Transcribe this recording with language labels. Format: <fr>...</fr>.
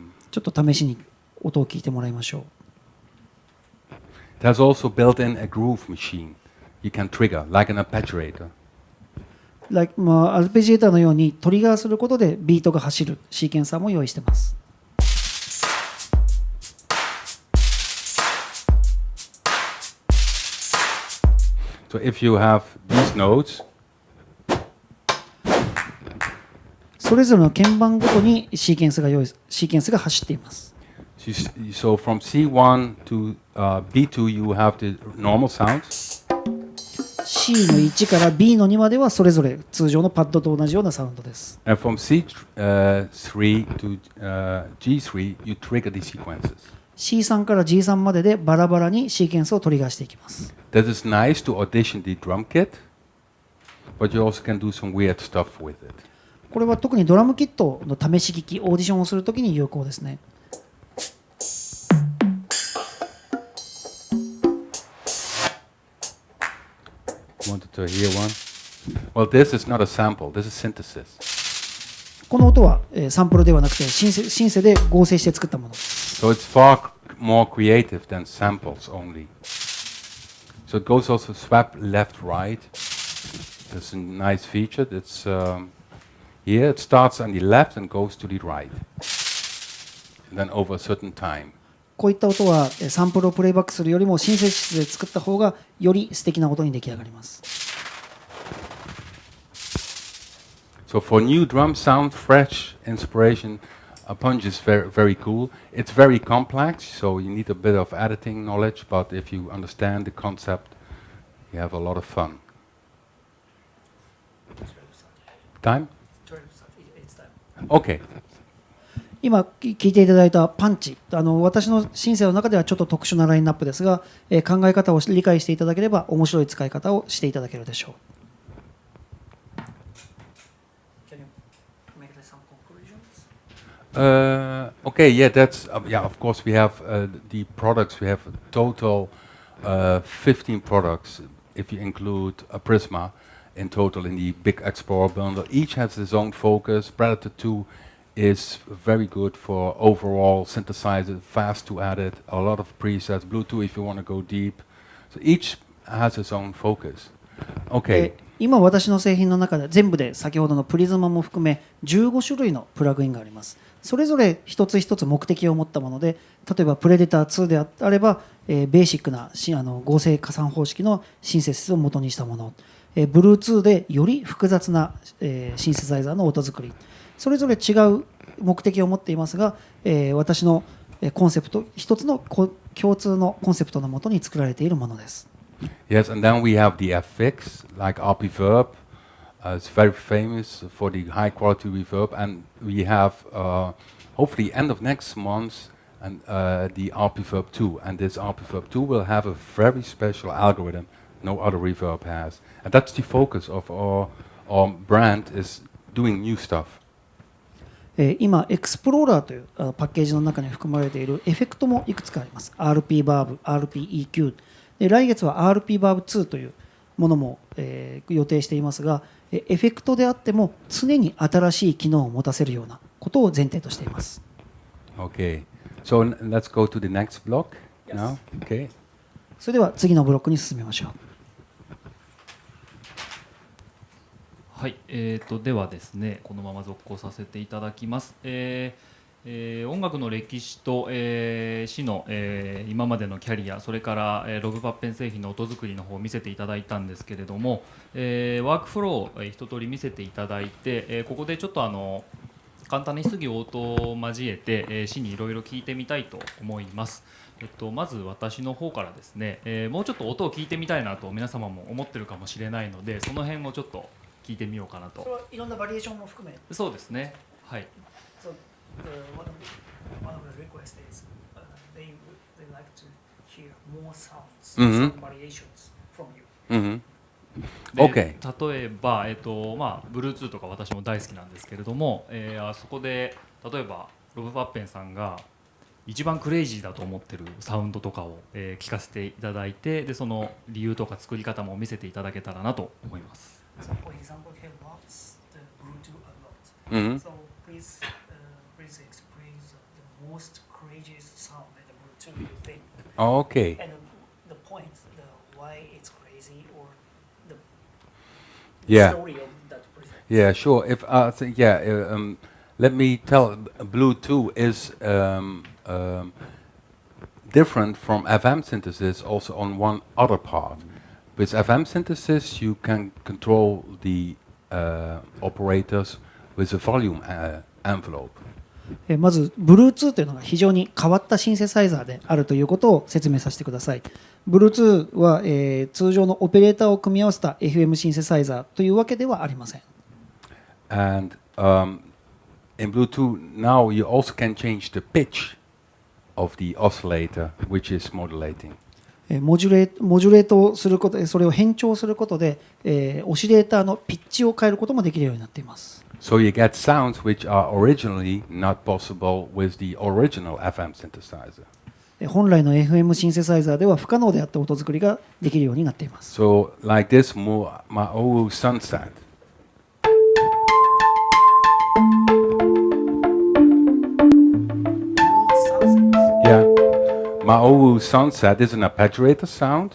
<ja>ちょっと試しに音を聞いてもらいましょう。</ja> <en>There's also built in a groove machine. You can trigger, like an arpeggiator.</en> <ja>アルペジエーターのようにトリガーすることでビートが走るシーケンサーも用意しています。</ja> <en>So if you have these notes,</en> <ja>それぞれの鍵盤ごとにシーケンスが走っています。</ja> <en>so from C1 to B2 you have the normal sounds.</en> <ja>C の1から B の2まではそれぞれ通常のパッドと同じようなサウンドです。</ja> <en>And from C3 to G3 you trigger the sequences.</en> <ja>C3 から G3 まででバラバラにシーケンスをトリガーしていきます。</ja> <en>That is nice to audition the drum kit, but you also can do some weird stuff with it.</en> <ja>これは特にドラムキットの試し聞き、オーディションをするときに有効ですね。</ja> <en>So here one. Well, this is not a sample. This is synthesis.</en> <ja>この音は、サンプルではなくてシンセで合成して作ったものです。</ja> <en>So it's far more creative than samples only. So it goes also swap left, right. There's a nice feature. It's here. It starts on the left and goes to the right. And then over a certain time.</en> <ja>こういった音はサンプルをプレイバックするよりもシンセシスで作った方がより素敵な音に出来上がります。</ja> <en>So for new drum sound, fresh inspiration, a punch is very, very cool. It's very complex, so you need a bit of editing knowledge, but if you understand the concept, you have a lot of fun. Time? Okay.</en> <ja>今聞いていただいたパンチ、私のシンセの中ではちょっと特殊なラインナップですが、考え方を理解していただければ面白い使い方をしていただけるでしょう。</ja> <en>Okay, yeah, that's yeah. Of course, we have the products. We have a total 15 products, if you include a Prisma, in total in the big Explorer bundle. Each has its own focus. Predator 2 is very good for overall synthesizer, fast to edit, a lot of presets. Bluetooth if you want to go deep. So each has its own focus. Okay.</en> <ja>今私の製品の中で全部で先ほどのプリズマも含め15種類のプラグインがあります。それぞれ一つ一つ目的を持ったもので、例えばプレデター2であれば、ベーシックな合成加算方式のシンセシスを元にしたもの、ブルー2でより複雑な、シンセサイザーの音作り、それぞれ違う目的を持っていますが、私のコンセプト一つの共通のコンセプトのもとに作られているものです。</ja> <en>Yes, and then we have the FX, like RP Verb. It's very famous for the high quality reverb, and we have hopefully end of next month and the RP Verb 2, and this RP Verb 2 will have a very special algorithm no other reverb has, and that's the focus of our brand is doing new stuff.</en> <ja>今エクスプローラーというパッケージの中に含まれているエフェクトもいくつかあります。 RP バーブ、RP EQ で、来月は RP バーブ2というものも、予定していますが、エフェクトであっても常に新しい機能を持たせるようなことを前提としています。</ja> <en>Okay, so let's go to the next block now. Okay.</en> <ja>それでは次のブロックに進みましょう。はい、ではですね、このまま続行させていただきます。音楽の歴史と、市の、今までのキャリア、それから、ロブ・パッペン製品の音作りの方を見せていただいたんですけれども、ワークフローを、一通り見せていただいて、ここでちょっと簡単に質疑応答を交えて、市にいろいろ聞いてみたいと思います。まず私の方からですね、もうちょっと音を聞いてみたいなと皆様も思ってるかもしれないので、その辺をちょっと聞いてみようかなと。それはいろんなバリエーションも含め。そうですね。はい。</ja> <en>One of the requests is they like to hear more sounds, some variations from you. Mm-hmm. で Okay.</en> <ja>例えば、Bluetooth とか私も大好きなんですけれども、そこで例えばロブ・パッペンさんが一番クレイジーだと思ってるサウンドとかを、聞かせていただいて、でその理由とか作り方も見せていただけたらなと思います。</ja> <en>So, for example, he loves the Bluetooth a lot. Mm-hmm. So please explain the most courageous sound in the Bluetooth you think. Okay. And the point, why it's crazy, or the Yeah. story of that person. Yeah, sure. If I think, let me tell. Bluetooth is different from FM synthesis. Also, on one other part, with FM synthesis, you can control the operators with a volume envelope.</en> <ja>まず Bluetooth というのが非常に変わったシンセサイザーであるということを説明させてください。 Bluetooth は、通常のオペレーターを組み合わせた FM シンセサイザーというわけではありません。</ja> <en>And in Bluetooth now you also can change the pitch of the oscillator, which is modulating.</en> <ja>モジュレートをすることで、それを変調することで、オシレーターのピッチを変えることもできるようになっています。</ja> <en>So you get sounds which are originally not possible with the original FM synthesizer.</en> <ja>本来の FM シンセサイザーでは不可能であった音作りができるようになっています。</ja> <en>So like this Maou sunset. Yeah, Maou sunset is an arpeggiator sound.</en>